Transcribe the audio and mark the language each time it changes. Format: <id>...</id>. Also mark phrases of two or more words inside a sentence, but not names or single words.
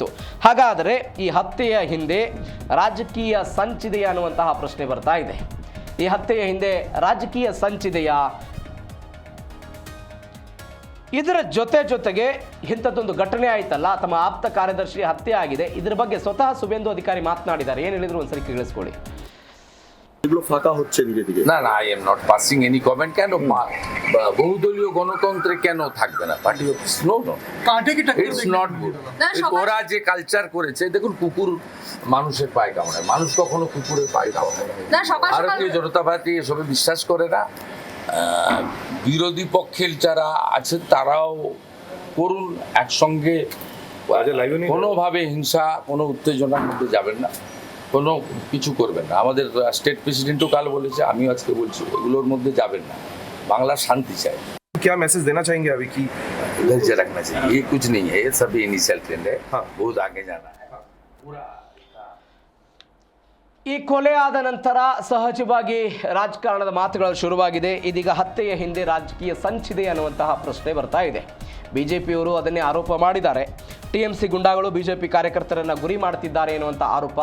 <kn>ಹಾಗಾದರೆ ಈ ಹತ್ಯೆಯ ಹಿಂದೆ ರಾಜಕೀಯ ಸಂಚಿದೆಯಾ ಅನ್ನುವಂತಹ ಪ್ರಶ್ನೆ ಬರ್ತಾ ಇದೆ. ಈ ಹತ್ಯೆಯ ಹಿಂದೆ ರಾಜಕೀಯ ಸಂಚಿದೆಯಾ? ಇದರ ಜೊತೆಗೆ ಇಂಥದ್ದೊಂದು ಘಟನೆ ಆಯ್ತಲ್ಲ, ತಮ್ಮ ಆಪ್ತ ಕಾರ್ಯದರ್ಶಿ ಹತ್ಯೆ ಆಗಿದೆ. ಇದರ ಬಗ್ಗೆ ಸ್ವತಃ ಸುವೇಂದು ಅಧಿಕಾರಿ ಮಾತನಾಡಿದ್ದಾರೆ. ಏನು ಹೇಳಿದ್ರು ಒಂದ್ಸರಿ ಕೇಳಿಸ್ಕೊಳ್ಳಿ.</kn> <bn>ফাঁকা হচ্ছে দিকে দিকে</bn> <en>না I am not passing any comment.</en> <bn>কেন বহুদলীয় গণতন্ত্রে কেন থাকবে না পার্টি অফিস?</bn> <en>No it's not good.</en> <bn>ওরা যে কালচার করেছে, দেখুন কুকুর মানুষের পায়ে কামড়ায়, মানুষ কখনো কুকুরের পায়ে কামড়ায় না। ভারতীয় জনতা পার্টি এসবে বিশ্বাস করে না। বিরোধী পক্ষের যারা আছেন তারাও করুন, একসঙ্গে কোনোভাবে হিংসা, কোনো উত্তেজনার মধ্যে যাবেন না, কোনো কিছু করবেন না। আমাদের</bn> <en>state president</en> <bn>কাল বলেছে, আমিও আজকে বলছি, এগুলোর মধ্যে যাবেন না। বাংলা শান্তি চাই।</bn> <hi>क्या मैसेज देना चाहेंगे अभी की धैर्य रखना चाहिए, ये कुछ नहीं है, ये सब</hi> <en>initial trend</en> <hi>है, बहुत आगे जाना है पूरा।</hi> <kn>ಈ ಕೊಲೆ ಆದ ನಂತರ ಸಹಜವಾಗಿ ರಾಜಕಾರಣದ ಮಾತುಗಳು ಶುರುವಾಗಿದೆ. ಇದೀಗ ಹತ್ಯೆಯ ಹಿಂದೆ ರಾಜಕೀಯ ಸಂಚಿದೆ ಅನ್ನುವಂತಹ ಪ್ರಶ್ನೆ ಬರ್ತಾ ಇದೆ. BJಪಿಯವರು ಅದನ್ನೇ ಆರೋಪ ಮಾಡಿದ್ದಾರೆ. TMC ಗುಂಡಾಗಳು BJP ಕಾರ್ಯಕರ್ತರನ್ನು ಗುರಿ ಮಾಡ್ತಿದ್ದಾರೆ ಎನ್ನುವಂಥ ಆರೋಪ.</kn>